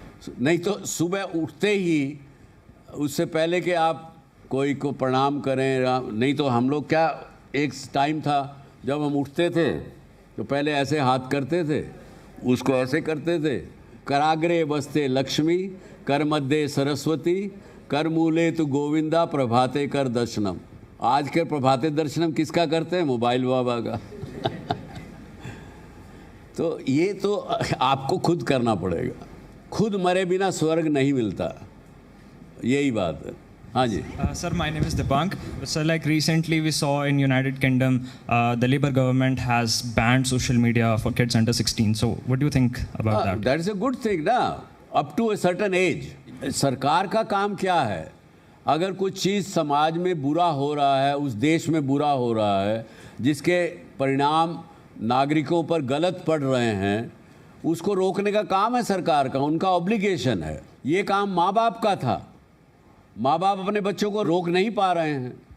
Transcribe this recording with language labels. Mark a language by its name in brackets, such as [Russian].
[Hindi] नहीं तो सुबह उठते ही, उससे पहले कि आप कोई को प्रणाम करें, नहीं तो हम लोग क्या, एक टाइम था जब हम उठते थे तो पहले ऐसे हाथ करते थे, उसको ऐसे करते थे, [Sanskrit] कराग्रे वस्ते लक्ष्मी, कर मध्य सरस्वती, कर मूले तु गोविंदा, प्रभाते कर दर्शनम। [Hindi] आज के प्रभाते दर्शनम किसका करते हैं? मोबाइल बाबा का। तो ये तो आपको खुद करना पड़ेगा, खुद मरे बिना स्वर्ग नहीं मिलता, यही बात है। हाँ जी। [English] Sir, my name is Dipank. So like recently we saw in United Kingdom, the Labour government has banned social media for kids under 16. So what do you think about that? That is a good thing ना, up to a certain age। [Hindi] सरकार का काम क्या है, अगर कुछ चीज़ समाज में बुरा हो रहा है, उस देश में बुरा हो रहा है, जिसके परिणाम नागरिकों पर गलत पड़ रहे हैं, उसको रोकने का काम है सरकार का, उनका ऑब्लिगेशन है। ये काम माँ बाप का था, माँ बाप अपने बच्चों को रोक नहीं पा रहे हैं।